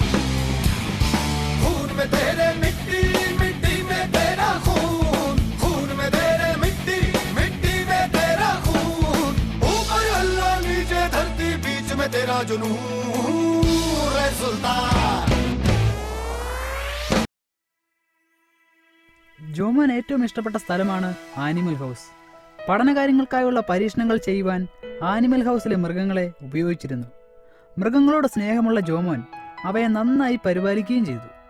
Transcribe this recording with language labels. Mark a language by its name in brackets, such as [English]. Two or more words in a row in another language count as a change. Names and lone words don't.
[Hindi] खून में तेरे मिट्टी मिट्टी में तेरा खून, खून में तेरे मिट्टी मिट्टी में तेरा खून। ऊपर अल्लाह नीचे धरती बीच में तेरा जुनून, रे सुल्तान। [Malayalam] ജോമോൻ ഏറ്റവും ഇഷ്ടപ്പെട്ട സ്ഥലമാണ് ആനിമൽ ഹൗസ്. പഠനകാര്യങ്ങൾക്കായുള്ള പരീക്ഷണങ്ങൾ ചെയ്യുവാൻ ആനിമൽ ഹൗസിലെ മൃഗങ്ങളെ ഉപയോഗിച്ചിരുന്നു. മൃഗങ്ങളോട് സ്നേഹമുള്ള ജോമോൻ അവയെ നന്നായി പരിപാലിക്കുകയും ചെയ്തു.